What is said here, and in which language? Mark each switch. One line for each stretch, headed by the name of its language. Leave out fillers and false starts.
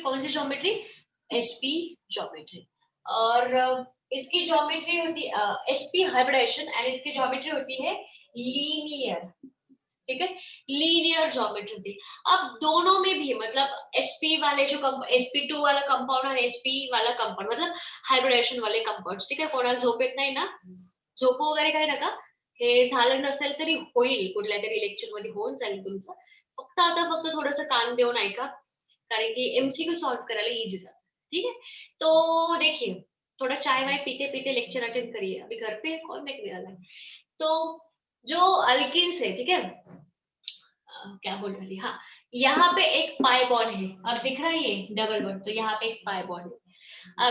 Hindi: कौन सी geometry, sp geometry. और इसकी ज्योमेट्री होती है sp हाइब्रिडेशन एंड इसकी ज्योमेट्री होती है लीनियर, ठीक है, लीनियर ज्योमेट्री होती है। अब दोनों में भी मतलब sp वाले जो sp2 वाला कंपाउंड और sp वाला कंपाउंड मतलब हाइब्रिडेशन वाले कंपाउंड्स,
Marathi: ठीक आहे। कोणाला झोप येत नाही ना, झोपू वगैरे काही नका, हे झालं नसेल तरी होईल, कुठल्या तरी लेक्चर मध्ये होऊन जाईल तुमचं। फक्त थोडंसं कान देऊन ऐका, कारण की एमसीक्यू सॉल्व करायला इजी जातं,
Hindi: ठीक है। तो देखिए, थोड़ा चाय वाय पीते पीते लेक्चर अटेंड करिए, अभी घर पे कौन देखने वाला है। तो जो अल्किन्स है, ठीक है, क्या बोल रही थी, हाँ, यहाँ पे एक पाई बॉन्ड है, अब दिख रहा है ये डबल बॉन्ड, तो यहाँ पे एक पाई बॉन्ड है।